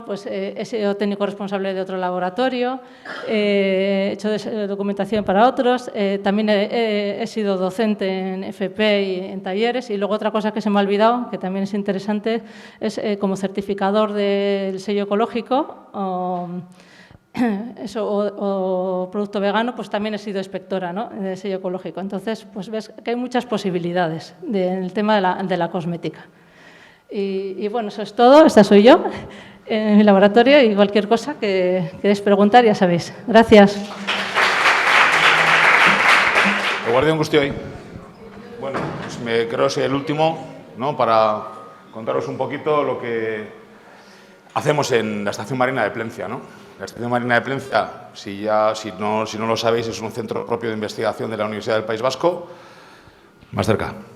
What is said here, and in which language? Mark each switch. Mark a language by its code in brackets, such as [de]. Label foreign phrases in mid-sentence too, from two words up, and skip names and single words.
[es] Pues he sido técnico responsable de otro laboratorio, he hecho documentación para otros, también he sido docente en FP y en talleres, y luego otra cosa que se me ha olvidado, que también es interesante, es como certificador del sello ecológico o producto vegano, pues también he sido inspectora, ¿no? De sello ecológico. Entonces, pues ves que hay muchas posibilidades en el tema de la cosmética. Y bueno, eso es todo, esta soy yo en mi laboratorio, y cualquier cosa que queréis preguntar, ya sabéis. Gracias. [eu] Eguardion guztioi. [es] Bueno, pues creo que soy el último, ¿no? Para contaros un poquito lo que hacemos en la Estación Marina de Plencia, ¿no? La Estación Marina de Plencia, si no lo sabéis, es un centro propio de investigación de la Universidad del País Vasco, más cerca.